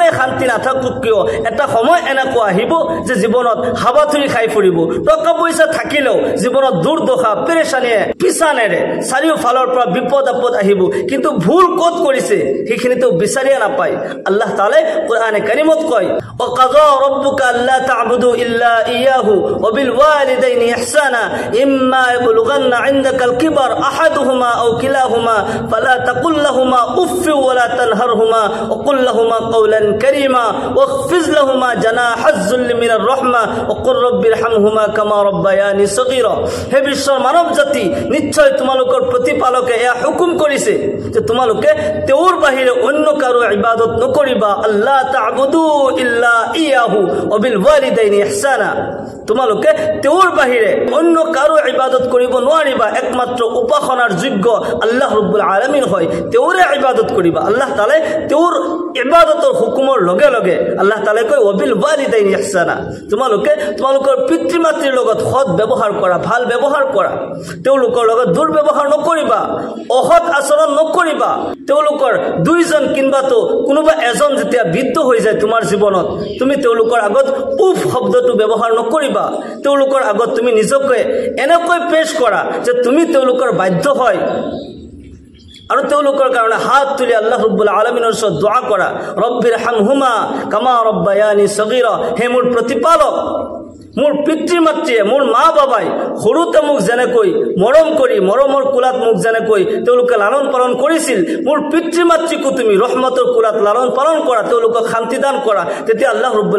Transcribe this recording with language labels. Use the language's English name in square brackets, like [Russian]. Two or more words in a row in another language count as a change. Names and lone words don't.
[Assamese] শান্তি নাথাকক কিয় এটা সময় এনেকুৱা আহিব যে জীৱনত হাবাথুৰি খাই ফুৰিব টকা পইচা থাকিলেও জীৱনত দুৰ্দশা পেৰেশানিয়ে পিছানেৰে চাৰিওফালৰ পৰা বিপদ আপদ আহিব কিন্তু ভুল ক'ত কৰিছে সেইখিনিতো বিচাৰিয়ে নাপায় আল্লাহ তাআলাই কোরআনে কাৰিমত কয় [Arabic] وقضى ربك ألا تعبدوا إلا إياه وبالوالدين إحسانا إما يبلغن عندك الكبر أحدهما أو كلاهما فلا تقل لهما أف ولا تنهرهما وقل لهما قولا كريما واخفض لهما جناح الذل من الرحمة وقل رب ارحمهما كما ربياني صغيرا [Assamese] হে বিশ্বৰ মানৱ জাতি নিশ্চয় তোমালোকৰ প্ৰতিপালকে এয়া হুকুম কৰিছে যে তোমালোকে তেওঁৰ বাহিৰে অন্য কাৰো ইবাদত নকৰিবা [Arabic] ألا تعبدوا إلا إياه وبالوالدين إحسانا [Assamese] তোমালোকে তেওঁৰ বাহিৰে অন্য কাৰো ইবাদত কৰিব নোৱাৰিবা একমাত্ৰ উপাসনাৰ যোগ্য আল্লাহ ৰাব্বুল আলামিন হয় তেওঁৰে ইবাদত কৰিবা আল্লাহ তাআলা তেওঁৰ ইবাদতৰ হুকুমৰ লগে লগে আল্লাহ তাআলা কয় [Arabic] وبالوالدين إحسانا [Assamese] তোমালোকে তোমালোকৰ পিতৃ মাতৃৰ লগত সৎ ব্যৱহাৰ কৰা ভাল ব্যৱহাৰ কৰা তেওঁলোকৰ লগত দুৰ্ব্যৱহাৰ নকৰিবা অসৎ আচৰণ নকৰিবা তেওঁলোকৰ দুইজন কিনবাতো কোনোবা এজন যেতিয়া বৃদ্ধ হৈ যায় তোমাৰ জীৱনত তুমি তেওঁলোকৰ আগত উফ শব্দটো ব্যৱহাৰ নকৰিবা তেওঁলোকৰ আগত তুমি নিজকে এনেকৈ পেশ কৰা যে তুমি তেওঁলোকৰ বাধ্য হয় আৰু তেওঁলোকৰ কাৰণে হাত তুলি আল্লাহ ৰাব্বুল আলামিনৰ ওচৰত দোয়া কৰা [Arabic] رب ارحمهما كما ربياني صغيرا [Assamese] হে মোৰ প্ৰতিপালক মোৰ পিতৃ মাতৃয়ে মোৰ মা বাবাই সৰুতে মোক যেনেকৈ মৰম কৰি মৰমৰ কুলাত মোক যেনেকৈ তেওঁলোকে লালন পালন কৰিছিল মোৰ পিতৃ মাতৃকো তুমি ৰহমতৰ কুলাত লালন পালন কৰা তেওঁলোকক শান্তি দান কৰা তেতিয়া আল্লাহ ৰাব্বুল